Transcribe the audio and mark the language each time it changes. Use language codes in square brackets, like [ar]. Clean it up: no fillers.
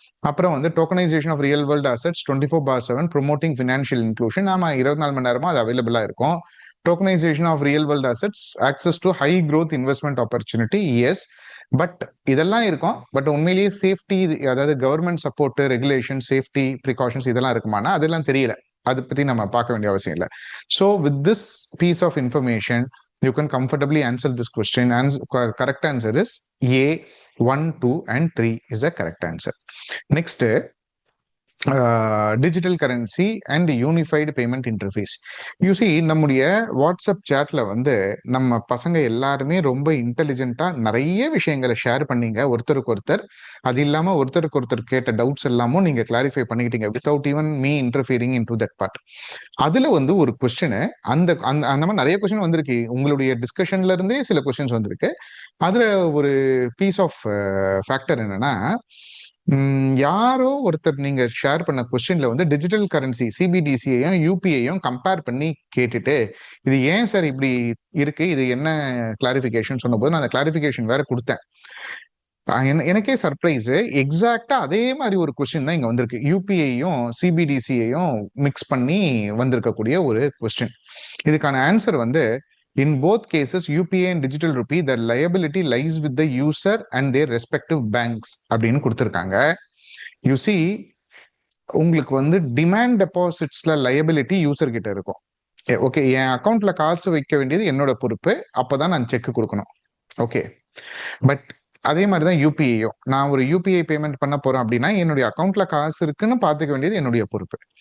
[ta] அப்புறம் வந்து [en] tokenization of real world assets 24/7 promoting financial inclusion, [ta] நாம 24 மணி நேரமா அது அவைலபிளா இருக்கும். [en] Tokenization of real world assets, access to high growth investment opportunity, yes. [ta] But இதெல்லாம் இருக்கும், பட் உண்மையிலேயே சேஃப்டி, அதாவது government support, regulation, safety precautions இதெல்லாம் இருக்குமானா அதெல்லாம் தெரியல. அதை பத்தி நம்ம பார்க்க வேண்டிய அவசியம் இல்லை. [en] So with this piece of information you can comfortably answer this question, and correct answer is A, 1, 2 and 3 is the correct answer. Next, [ta] digital currency and unified payment interface. UC நம்முடைய வாட்ஸ்அப் சேட்ல வந்து நம்ம பசங்க எல்லாருமே ரொம்ப இன்டெலிஜென்ட்டா நிறைய விஷயங்களை share பண்ணீங்க ஒருத்தருக்கு ஒருத்தர். அது இல்லாம ஒருத்தருக்கு ஒருத்தர் கேட்ட டவுட்ஸ் எல்லாமும் நீங்க கிளாரிஃபை பண்ணிக்கிட்டீங்க [en] Without even me interfering in to that part. [ta] அதுல வந்து ஒரு கொஸ்டின் அந்த அந்த அந்த மாதிரி நிறைய கொஸ்டின் வந்திருக்கு. உங்களுடைய டிஸ்கஷன்ல இருந்தே சில கொஸ்டின்ஸ் வந்திருக்கு. அதுல ஒரு பீஸ் ஆஃப் ஃபேக்டர் என்னன்னா, யாரோ ஒருத்தர் நீங்க ஷேர் பண்ண கொஸ்டின்ல வந்து டிஜிட்டல் கரன்சி சிபிடிசியையும் யூபிஐயும் கம்பேர் பண்ணி கேட்டுட்டு, இது ஏன் சார் இப்படி இருக்கு, இது என்ன கிளாரிபிகேஷன் சொன்னபோது நான் அந்த கிளாரிபிகேஷன் வேற கொடுத்தேன். எனக்கே சர்ப்ரைஸ், எக்ஸாக்டா அதே மாதிரி ஒரு கொஸ்டின் தான் இங்க வந்திருக்கு. யூபிஐயும் சிபிடிசியையும் மிக்ஸ் பண்ணி வந்திருக்கக்கூடிய ஒரு கொஸ்டின். இதுக்கான ஆன்சர் வந்து, [en] in both cases UPI and digital rupee the liability lies with the user and their respective banks [ta] அப்படின்னு கொடுத்திருக்காங்க. [en] you see, [ta] உங்களுக்கு வந்து டிமாண்ட் டெபாசிட்ஸ்ல லயபிலிட்டி யூசர் கிட்ட இருக்கும். ஓகே, என் அக்கௌண்ட்ல காசு வைக்க வேண்டியது என்னோட பொறுப்பு, அப்பதான் நான் செக் கொடுக்கணும். ஓகே, பட் அதே மாதிரிதான் யூபிஐயும், நான் ஒரு யூபிஐ பேமெண்ட் பண்ண போறேன் அப்படின்னா என்னுடைய அக்கௌண்ட்ல காசு இருக்குன்னு பாத்துக்க வேண்டியது என்னுடைய பொறுப்பு.